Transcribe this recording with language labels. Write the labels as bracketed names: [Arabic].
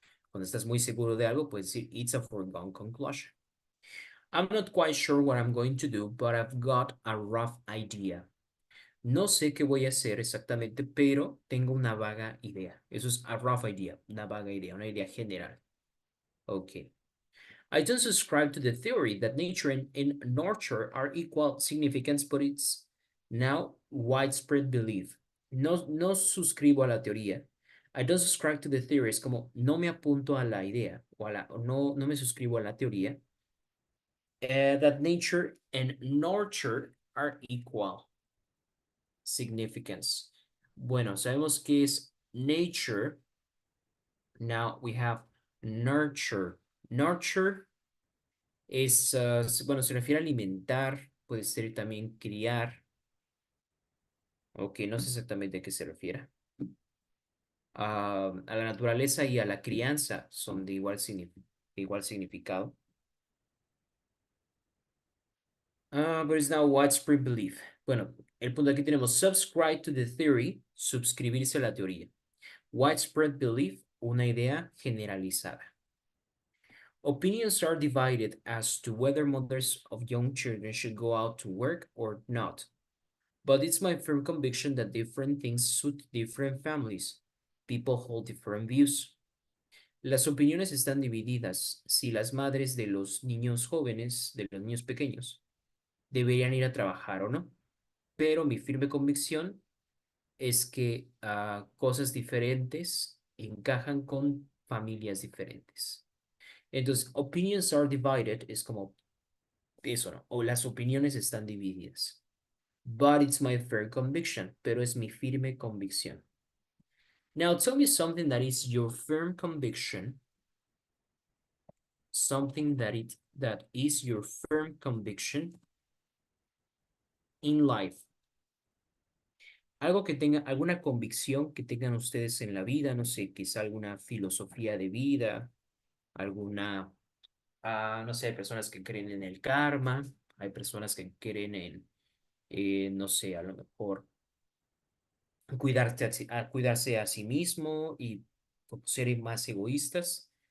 [Spanish] Cuando estás muy seguro de algo, puedes decir, [English] it's a foregone conclusion. I'm not quite sure what I'm going to do, but I've got a rough idea. [Spanish] No sé qué voy a hacer exactamente, pero tengo una vaga idea. Eso es [English] a rough idea, [Spanish] una vaga idea, una idea general. Okay. [English] I don't subscribe to the theory that nature and nurture are equal significance, but it's now widespread belief. [Spanish] No suscribo a la teoría. [English] I don't subscribe to the theory. [Spanish] Es como no me apunto a la idea o no me suscribo a la teoría [English] that nature and nurture are equal significance. [Spanish] Bueno, sabemos que es nature. [English] Now we have nurture. [Spanish] Nurture es, bueno, se refiere a alimentar, puede ser también criar. Ok, no sé exactamente a qué se refiere. A la naturaleza y a la crianza son de igual significado. [English] But it's now widespread belief. [Spanish] Bueno, el punto aquí tenemos [English] subscribe to the theory, [Spanish] suscribirse a la teoría. [English] Widespread belief, [Spanish] una idea generalizada. [English] Opinions are divided as to whether mothers of young children should go out to work or not. But it's my firm conviction that different things suit different families. People hold different views. [Spanish] Las opiniones están divididas si las madres de los niños jóvenes, de los niños pequeños, deberían ir a trabajar o no. Pero mi firme convicción es que cosas diferentes encajan con familias diferentes. Entonces, [English] opinions are divided [Spanish] es como eso, ¿no? O las opiniones están divididas. [English] But it's my firm conviction, [Spanish] pero es mi firme convicción. [English] Now tell me something that is your firm conviction. Something that is your firm conviction in life. [Spanish] Algo que tenga, alguna convicción que tengan ustedes en la vida, no sé, quizá alguna filosofía de vida, alguna, no sé, hay personas que creen en el karma, hay personas que creen en, no sé, a lo mejor cuidarse a sí mismo y ser más egoístas.